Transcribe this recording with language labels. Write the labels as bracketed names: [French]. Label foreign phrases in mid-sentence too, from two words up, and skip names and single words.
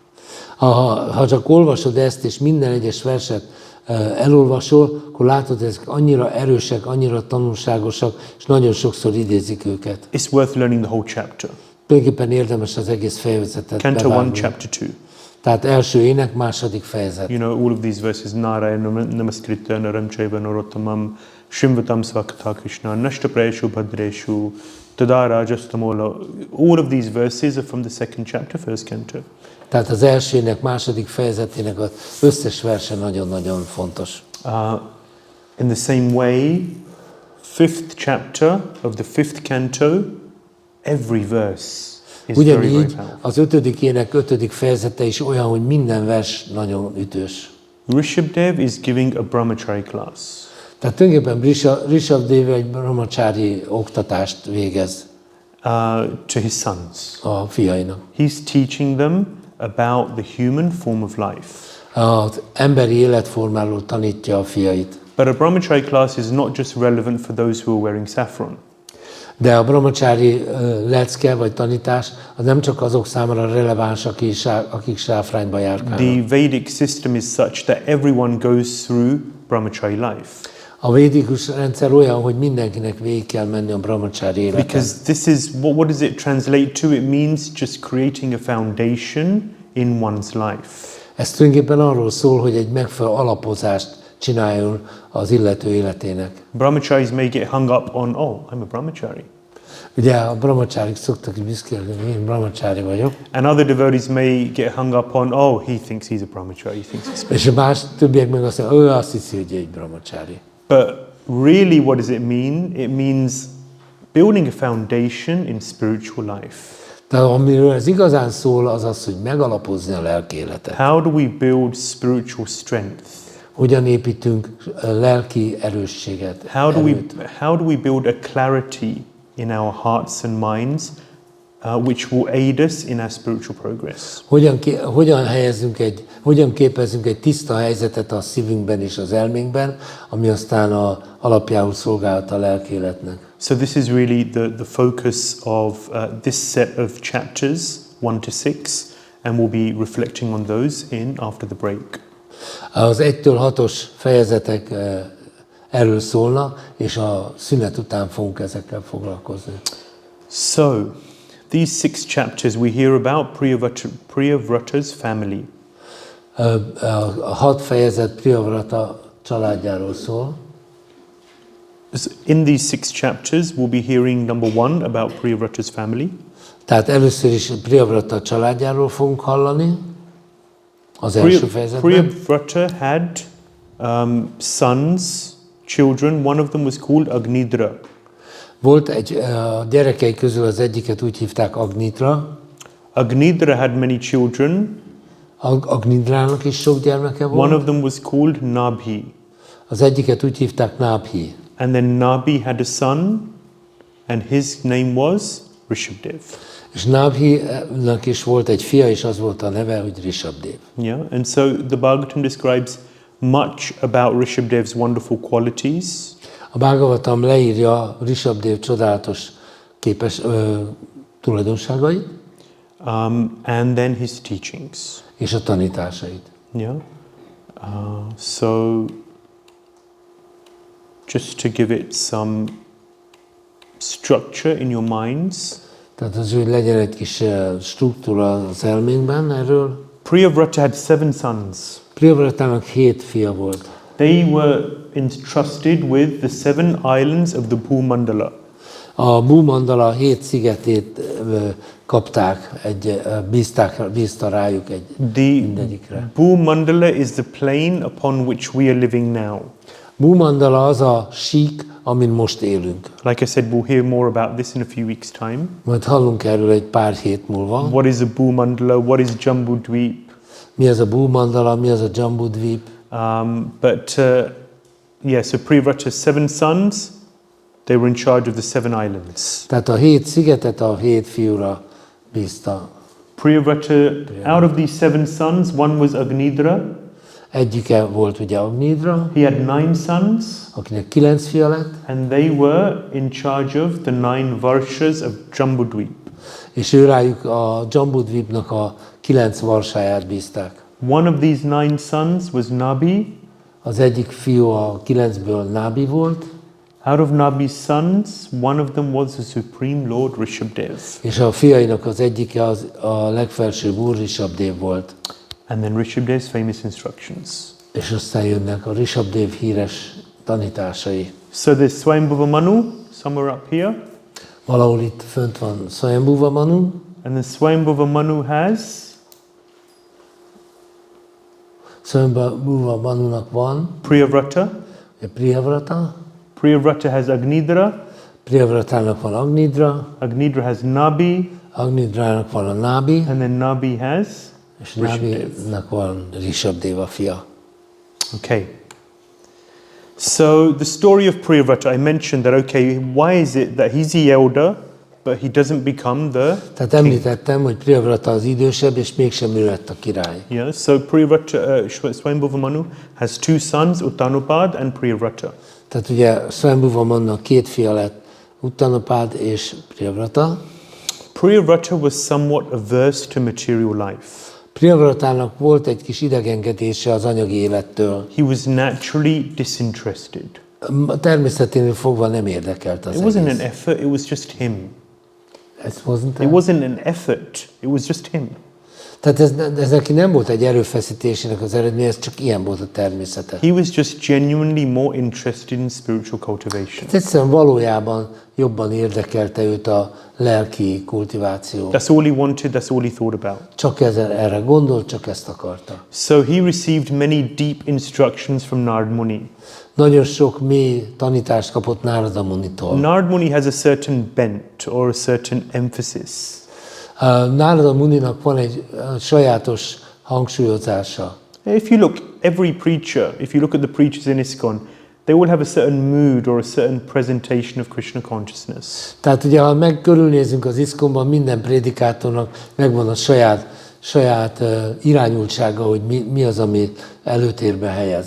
[Hungarian] Ha csak olvasod ezt, és minden egyes verset elolvasol, akkor látod, hogy ezek annyira erősek, annyira tanulságosak, és nagyon sokszor idézik őket. [English] It's worth learning the whole chapter. [Hungarian] Tulajdonképpen érdemes az egész fejezetet [English] Canto 1, [Hungarian] bevágni. [English] chapter 2. [Hungarian] Tehát első ének, 2. fejezet. [English] You know, all of these verses, [Sanskrit] Narayana Namaskritya Naram Chaiva Narottamam Shrimvatam Svakata Krishna Nashtaprayeshu Bhadreshu Tadarajastamola. [English] All of these verses are from the 2nd chapter, 1st canto. [Hungarian] Tehát az első ének, 2. fejezetének az összes verse nagyon-nagyon fontos. [English] In the same way, 5th chapter of the 5th canto, every verse is very, very [Hungarian] Ugyanígy [English] powerful. [Hungarian] az 5. ének 5. fejezete is olyan, hogy minden vers nagyon ütős. [English] Rishabhadeva is giving a brahmachari class. [Hungarian] Tehát tulajdonképpen Ṛṣabhadeva egy brahmacsári oktatást végez [English] To his sons. [Hungarian] a fiainak. [English] He's teaching them about the human form of life. [Hungarian] Az emberi életformáról tanítja a fiait. [English] But a brahmachari class is not just relevant for those who are wearing saffron. [Hungarian] De a brahmacsári lecke vagy tanítás az nem csak azok számára releváns, akik sáfrányba járkálnak. [English] The Vedic system is such that everyone goes through brahmachari life. [Hungarian] A védikus rendszer olyan, hogy mindenkinek végig kell menni a brahmacsári életen. [English] Because this is, what does it translate to? It means just creating a foundation in one's life. [Hungarian] Ez tulajdonképpen arról szól, hogy egy megfelelő alapozást csináljon az illető életének. [English] Brahmacharis may get hung up on, oh, I'm a brahmachari. [Hungarian] Ugye a brahmacsárik szoktak büszkélkedni, én brahmacsári vagyok. [English] And other devotees may get hung up on, oh, he thinks he's a brahmachari, he thinks he's special. [Hungarian] És a más többiek meg azt mondja, ő azt hiszi, hogy egy brahmacsári. [English] But really what does it mean? It means building a foundation in spiritual life. [Hungarian] Tehát amiről ez igazán szól, az az, hogy megalapozni a lelki életet. [English] How do we build spiritual strength? [Hungarian] Hogyan építünk lelki erősséget, erőt? [English] How do we build a clarity in our hearts and minds, which will aid us in our spiritual progress? [Hungarian] Hogyan képezzünk egy tiszta helyzetet a szívünkben és az elménkben, ami aztán alapjául szolgálhat a lelki életnek. [English] So this is really the focus of this set of chapters 1 to 6, and we'll be reflecting on those after the break. [Hungarian] Az 1-től 6-os fejezetek erről szólnak, és a szünet után fogunk ezekkel foglalkozni. [English] So, these 6 chapters we hear about Priyavrata's family. [Hungarian] A 6 fejezet Priyavrata családjáról szól. [English] In these 6 chapters we'll be hearing number 1 about Priyavrata's family. [Hungarian] Tehát először is Priyavrata családjáról fogunk hallani. Az első fejezetben. [English] Priyavrata had sons, children. One of them was called Agnidra. [Hungarian] Volt a gyerekei közül az egyiket úgy hívták Agnidra. [English] Agnidra had many children. [Hungarian] Agnidrának is sok gyermeke volt. [English] One of them was called Nabhi. [Hungarian] Az egyiket úgy hívták Nabhi. [English] And then Nabhi had a son, and his name was Rishabhadeva. [Hungarian] És Nabhi-nak is volt egy fia, és az volt a neve, hogy Rishabhadeva. [English] Yeah, and so the Bhagavatam describes much about Rishabhadeva's wonderful qualities. [Hungarian] A Bhagavatam leírja Rishabhadeva csodálatos tulajdonságait. [English] And then his teachings. [Hungarian] És a tanításait. [English] Yeah. So just to give it some structure in your minds. [Hungarian] Tehát az, hogy legyen egy kis struktúra az elménkben erről. [English] Priyavrata had 7 sons. [Hungarian] Priyavratának 7 fia volt. [English] They were entrusted with the 7 islands of the Bhumandala. [Hungarian] A Bhumandala 7 szigetét kapták, bízta rájuk mindegyikre. [English] Bhumandala is the plane upon which we are living now. [Hungarian] Bhumandala az a sík, amin most élünk. [English] Like I said, we'll hear more about this in a few weeks' time. [Hungarian] Majd hallunk erről egy pár hét múlva. [English] What is a Bhumandala? What is Jambudvip? [Hungarian] Mi az a Bhumandala, mi az a Jambudvip? [English] So Priyavrata's 7 sons, they were in charge of the 7 islands. [Hungarian] Tehát a 7 szigetet a 7 fiúra bízta. [English] Priyavrata, out of these 7 sons, one was Agnidra. [Hungarian] Egyike volt ugye Agnidra. [English] He had 9 sons. [Hungarian] Akinek 9 fia lett. [English] And they were in charge of the 9 varshas of Jambudvip. [Hungarian] És ő rájuk a Jambudvipnak a 9 varsáját bízták. [English] One of these 9 sons was Nabi. [Hungarian] Az egyik fiú a 9-ből Nabi volt. [English] Out of Nabi's sons, one of them was the Supreme Lord Rishabhadeva. [Hungarian] És a fiainak az egyike a legfelsőbb úr Rishabhadeva volt. [English] And then Rishabhadeva's famous instructions. [Hungarian] És aztán jönnek a Rishabhadeva híres tanításai. [English] So there's Swayambhuva Manu, somewhere up here. [Hungarian] Valahol itt fönt van Swayambhuva Manu. [English] And then Swayambhuva Manu has? [Hungarian] Swayambhuva Manunak van [English] Priyavrata. [Hungarian] Priyavrata. [English] Priyavrata has Agnidra. [Hungarian] Priyavratának van Agnidra. [English] Agnidra has Nabi. [Hungarian] Agnidrának van a Nabi. [English] And then Nabi has? [Hungarian] És Nabinak van Rishabhadeva fia. [English] Okay. So the story of Priyavrata, I mentioned that, okay, why is it that he's the elder, but he doesn't become the [Hungarian] Tehát említettem, hogy Priyavrata az idősebb, és mégsem ő lett a király. [English] Yeah, so Priyavrata, Swayambhuva Manu has 2 sons, Uttanapad and Priyavrata. [Hungarian] Tehát ugye Swayambhuva Manunak 2 fia lett, Uttanapad és Priyavrata. [English] Priyavrata was somewhat averse to material life. [Hungarian] Priyavratának volt egy kis idegenkedése az anyagi élettől. [English] He was naturally disinterested. [Hungarian] Természeténél fogva nem érdekelt az [English] It wasn't [Hungarian] egész. [English] an effort, it was just him. It wasn't an effort, it was just him. [Hungarian] Tehát ez neki nem volt egy erőfeszítésének az eredménye, ez csak ilyen volt a természete. [English] He was just genuinely more interested in spiritual cultivation. [Hungarian] Tehát egyszerűen valójában jobban érdekelte őt a lelki kultiváció. [English] That's all he wanted, that's all he thought about. [Hungarian] Csak erre gondolt, csak ezt akarta. [English] So he received many deep instructions from Narad Muni. [Hungarian] Nagyon sok mély tanítást kapott Narada Munitól. [English] Narad Muni has a certain bent or a certain emphasis. [Hungarian] Narada Muninak van egy sajátos hangsúlyozása. [English] If you look, every preacher, if you look at the preachers in ISKCON, they all have a certain mood or a certain presentation of Krishna consciousness. [Hungarian] Tehát ugye, ha körülnézünk az ISKCON-ban, minden prédikátornak megvan a saját irányultsága, hogy mi az, amit előtérbe helyez.